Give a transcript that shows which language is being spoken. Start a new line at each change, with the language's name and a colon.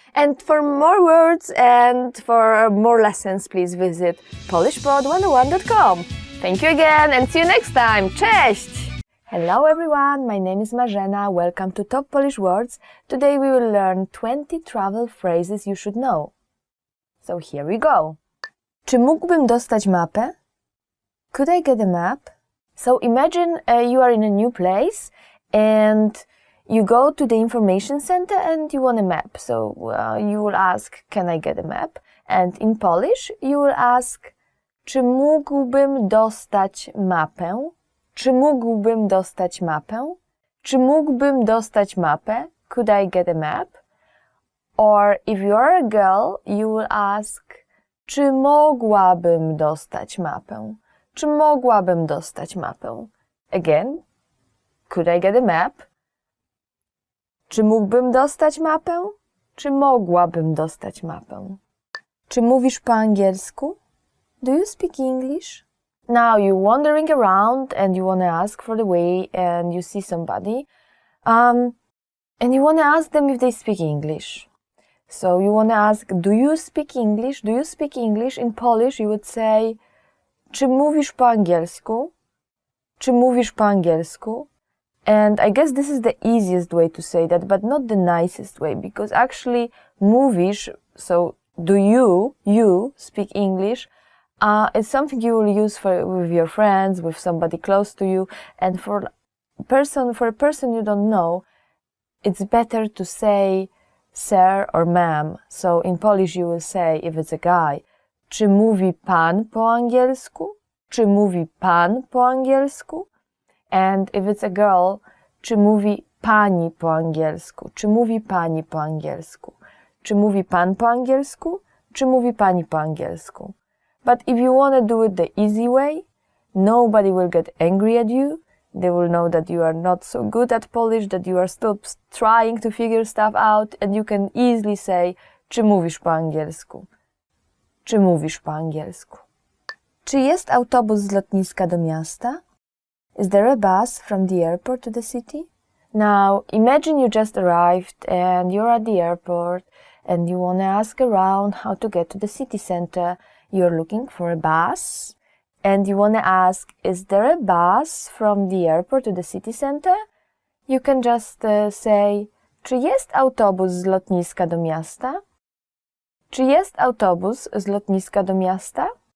English: And for more words and for more lessons, please visit polishpod101.com. Thank you again and see you next time.
Polish: Cześć!
English: Hello everyone, my name is Marzena. Welcome to Top Polish Words. Today we will learn 20 travel phrases you should know. So here we go.
Polish: Czy mógłbym dostać mapę?
English: Could I get a map? So imagine you are in a new place and you go to the information center and you want a map. So you will ask, can I get a map? And in Polish you will ask,
Polish: czy mógłbym dostać mapę? Czy mógłbym dostać mapę? Czy mógłbym dostać mapę?
English: Could I get a map? Or if you are a girl, you will ask,
Polish: czy mogłabym dostać mapę? Czy mogłabym dostać mapę?
English: Again, could I get a map?
Polish: Czy mógłbym dostać mapę? Czy mogłabym dostać mapę? Czy mówisz po angielsku?
English: Do you speak English? Now you're wandering around and you want to ask for the way and you see somebody and you want to ask them if they speak English. So you want to ask, do you speak English? Do you speak English? In Polish you would say,
Polish: czy mówisz po angielsku? Czy mówisz po angielsku?
English: And I guess this is the easiest way to say that, but not the nicest way, because actually mówisz, so do you speak English, it's something you will use with your friends, with somebody close to you, and for a person you don't know, it's better to say sir or ma'am. So in Polish you will say, if it's a guy,
Polish: czy mówi pan po angielsku? Czy mówi pan po angielsku?
English: And if it's a girl,
Polish: czy mówi pani po angielsku? Czy mówi pani po angielsku? Czy mówi pan po angielsku? Czy mówi pani po angielsku?
English: But if you want to do it the easy way, nobody will get angry at you. They will know that you are not so good at Polish, that you are still trying to figure stuff out, and you can easily say,
Polish: czy mówisz po angielsku? Czy mówisz po angielsku? Czy jest autobus z lotniska do miasta?
English: Is there a bus from the airport to the city? Now, imagine you just arrived and you're at the airport and you want to ask around how to get to the city center. You're looking for a bus and you want to ask, is there a bus from the airport to the city center? You can just say,
Polish: czy jest autobus z lotniska do miasta? Czy jest autobus z lotniska do miasta?